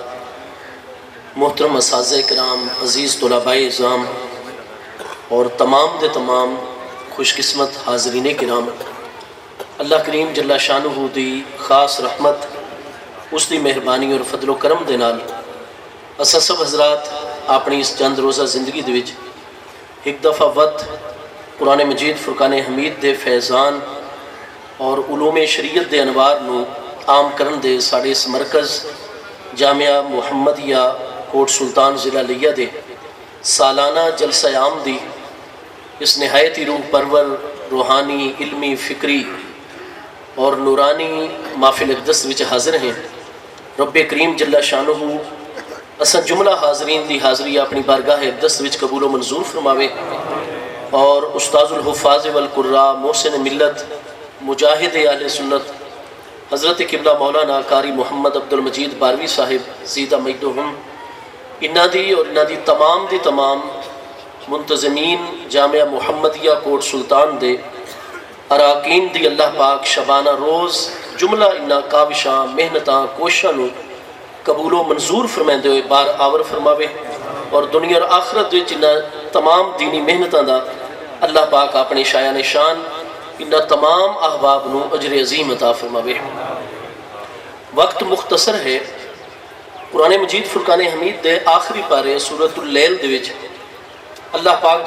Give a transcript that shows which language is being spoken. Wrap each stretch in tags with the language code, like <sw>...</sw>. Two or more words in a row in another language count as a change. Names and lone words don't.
<pa>محترم اساتذہ کرام عزیز طلباء اعظام اور تمام دے تمام خوش قسمت حاضرین کرام، اللہ کریم جل شانہ دی خاص رحمت اس دی مہربانی اور فضل و کرم دے نال اساں سب حضرات اپنی اس چند روزہ زندگی دے وچ ایک دفعہ ود قرآن مجید فرقان حمید دے فیضان اور علوم شریعت دے انوار نو عام کرن دے ساڑے اس مرکز جامعہ محمدیہ کوٹ سلطان ضلع لیہ دے سالانہ جلسہ عام دی اس نہایتی روح پرور روحانی علمی فکری اور نورانی محفل اقدس وچ حاضر ہیں۔ رب کریم جل شانہ اساں جملہ حاضرین دی حاضری اپنی بارگاہ اقدس وچ قبول و منظور فرماوے اور استاذ الحفاظ والقراء محسن ملت مجاہد اہل سنت حضرت قبلہ مولانا قاری محمد عبدالمجید باروی صاحب زیدہ مجدہم انہاں دی اور انہاں دی تمام منتظمین جامعہ محمدیہ کوٹ سلطان دے اراکین دی اللہ پاک شبانہ روز جملہ انہاں کاوشاں محنتاں کوشاں نو قبول و منظور فرمائندے ہوئے بار آور فرماوے اور دنیا اور آخرت وچ انہاں تمام دینی محنتاں دا اللہ پاک اپنے شایان شان انہاں تمام احباب نو اجر عظیم عطا فرماوے۔ وقت مختصر ہے، قرآن مجید فرقان حمید دے آخری پارے سورۃ اللیل دے وچ اللہ پاک</pa>